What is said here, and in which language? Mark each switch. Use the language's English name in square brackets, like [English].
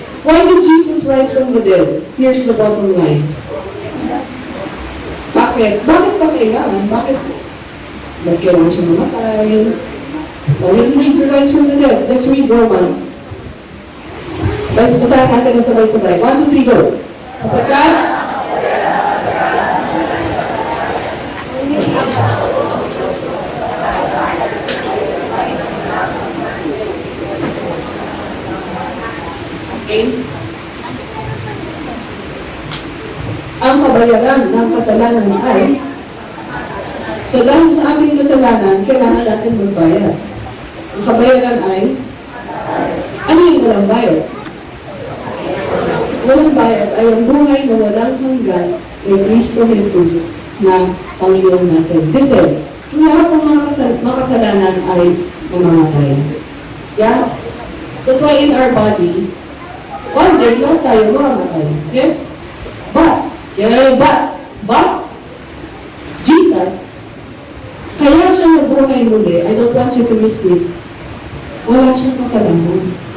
[English] Why did Jesus rise from the dead? Here's the bottom line. [Filipino] Bakit? Bakit ba kailangan? Bakit kailangan siya mamatay? [English] Why did He need to rise from the dead? Let's read Romans. [Filipino] Basahin natin na sabay-sabay. 1, 2, 3, go! Sapagkat okay. Ang kabayaran ng kasalanan ay so dahil sa aming kasalanan, kailangan natin magbayad. Ang kabayaran ay ano yung walang bayad? Walang bayad ay ang buhay na walang hanggan kay Kristo Jesus na Panginoon natin. Kasi, yung lahat ng mga kasalanan ay mamamatay. [English] Yeah? That's why in our body, one day [Filipino] lang tayo mamamatay. Yes? But, yan na yung but, Jesus, kaya siya nabuhay muli, [English] I don't want you to miss this, [Filipino] wala siyang kasalanan.